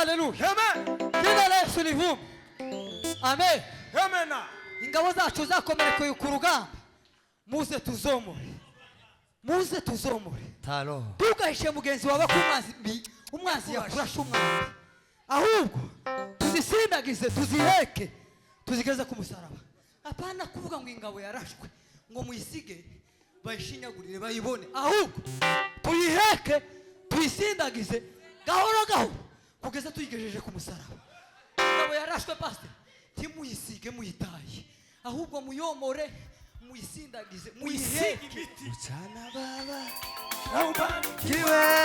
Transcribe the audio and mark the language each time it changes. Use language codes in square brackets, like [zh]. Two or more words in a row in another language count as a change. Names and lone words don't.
[sw] haleluya jina la Yesu livumbi amen Amena. [rn] ingabo zacu zakomerekeye ku rugamba muze tuzomore Talo. tugahishe mugenzi wawe ko umwanzi yakurasha umwanzi ahubwo tuzisindagize tuziheke tuzigeze ku musaraba apana kuvuga ngo ingabo yarashwe ngo muyisige bayishinyagurire bayibone ahubwo tuyiheke tuyisindagize gahoro gahoro kugeza tuyigejeje ku musaraba ingabo yarashwe pastor timuyisige muyitaye ahubwo muyomore muyisindagize muyiheke [sw] Mchana baba. kiwe